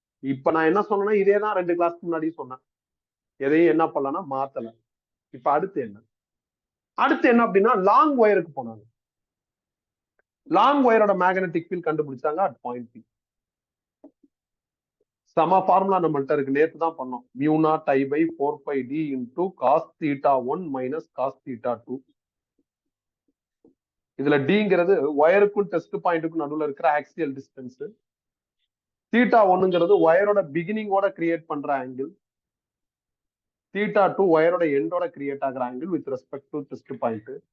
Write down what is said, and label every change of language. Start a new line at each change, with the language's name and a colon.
Tamil: இப்ப நான் என்ன சொன்னேன்னா, இதேதான் 2 கிளாஸ்க்கு முன்னாடி சொன்னேன். எதையும் என்ன பண்ணலன்னா மாத்தல. இப்ப அடுத்து என்ன அப்படின்னா, லாங் ஒயருக்கு போனாங்க. லாங் ஒயரோட மேக்னெட்டிக் ஃபீல்ட் கண்டுபிடிச்சாங்க அட் பாயிண்ட் பி. சம ஃபார்முலா நம்மள்ட்ட இருக்கு, நேத்து தான் பண்ணோம்.
English: mu naught I by 4πd into cos θ1 minus cos θ2.
Tamil: இதுல டிங்கிறது ஒயருக்கும் டெஸ்ட் பாயிண்ட்டுக்கும் நடுவுல இருக்கிற ஆக்சியல் டிஸ்டன்ஸ். θ1ங்கிறது ஒயரோட பிகினிங்கோட கிரியேட் பண்ற ஆங்கிள். θ2 ஒயரோட எண்டோட கிரியேட் ஆகிற angle with respect to test point.